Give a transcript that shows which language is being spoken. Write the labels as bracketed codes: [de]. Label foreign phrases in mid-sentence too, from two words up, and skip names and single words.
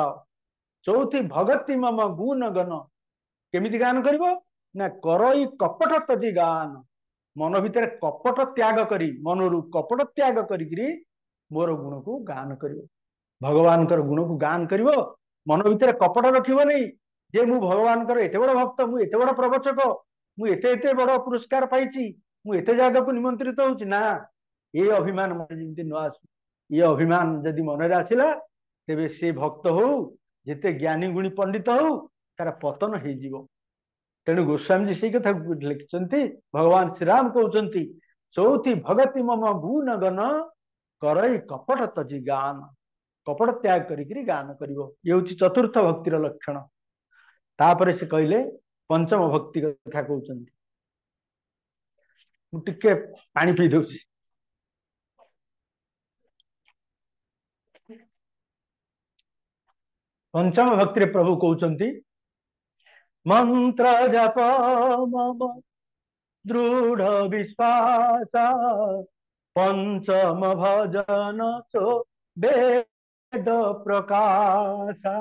[awa] चौथी भगति मम गुण गण [or] କେମିତି ଗାନ କରିବ ନା [awa] करई कपट तजी गान। [or] ମନ ଭିତରେ କପଟ ତ୍ୟାଗ କରି ମନରୁ କପଟ ତ୍ୟାଗ କରି ମୋର ଗୁଣକୁ ଗାନ କରିବ। ଭଗବାନ କର ଗୁଣକୁ ଗାନ କରିବ ମନ ଭିତରେ କପଟ ରଖିବ ନାହିଁ ଯେ ମୁଁ ଭଗବାନ କର ଏତେ ବଡ଼ ଭକ୍ତ ମୁଁ ଏତେ ବଡ଼ ପ୍ରବଚକ ମୁଁ ଏତେ ଏତେ ବଡ଼ ପୁରସ୍କାର ପାଇଛି ମୁଁ ଏତେ ଜାଗାକୁ ନିମନ୍ତ୍ରିତ ହେଉଛି ନା ଏ ଅଭିମାନ ମନ ଯେମିତି ନ ଆସୁ। ଏ ଅଭିମାନ ଯଦି ମନରେ ଆସିଲା ତେବେ ସେ ଭକ୍ତ ହେଉ ଯେତେ ଜ୍ଞାନୀ ଗୁଣୀ ପଣ୍ଡିତ ହେଉ ତା'ର ପତନ ହୋଇଯିବ। ତେଣୁ ଗୋସ୍ୱାମୀ ଜୀ ସେ କଥା ଲେଖିଛନ୍ତି ଭଗବାନ ଶ୍ରୀ ରାମ କହୁଛନ୍ତି [awa] चौथी भगति मम गुण गण करई कपट तजी गान। [or] କପଟ ତ୍ୟାଗ କରି ଗାନ କରିବ। ଏ ହେଉଛି ଚତୁର୍ଥ ଭକ୍ତିର ଲକ୍ଷଣ। ତାପରେ ସେ କହିଲେ ପଞ୍ଚମ ଭକ୍ତି କଥା କହୁଛନ୍ତି। ମୁଁ ଟିକେ ପାଣି ପିଇ ଦେଉଛି। ପଞ୍ଚମ ଭକ୍ତିରେ ପ୍ରଭୁ କହୁଛନ୍ତି [awa] मंत्र जप मम दृढ़ विश्वास पंचम भजन सो वेद प्रकाश।